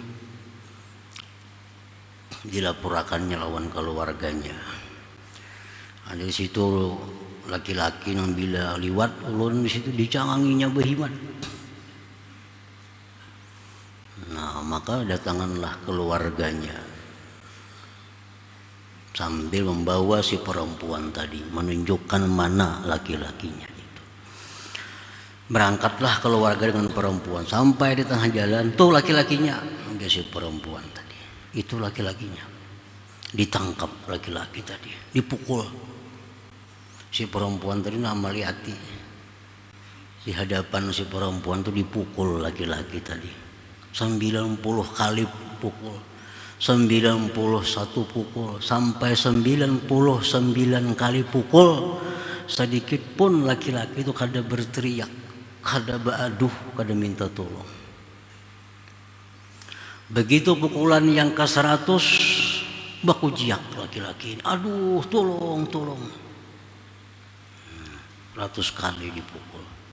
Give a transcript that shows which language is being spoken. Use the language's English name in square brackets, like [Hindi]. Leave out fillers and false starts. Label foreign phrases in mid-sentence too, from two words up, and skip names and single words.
[Indonesian] Dilaporkannya lawan keluarganya. [Banjar] Ada di situ laki-laki yang bila liwat ulun di situ dicanganginya behiman. [Indonesian] Nah, maka datanganlah keluarganya sambil membawa si perempuan tadi, menunjukkan mana laki-lakinya. Berangkatlah keluarga dengan perempuan sampai di tengah jalan, tuh laki-lakinya, dia si perempuan tadi, itu laki-lakinya. Ditangkap laki-laki tadi, dipukul. Si perempuan tadi nama Liati. Di hadapan si perempuan tuh dipukul laki-laki tadi. 90 kali pukul, 91 pukul, sampai 99 kali pukul. [Banjar] Sedikit pun laki-laki itu kada berteriak, kada baaduh, kada minta tolong. [Indonesian] Begitu pukulan yang ke-100, baku jiak laki-laki ini, aduh tolong, tolong. 100 kali dipukul.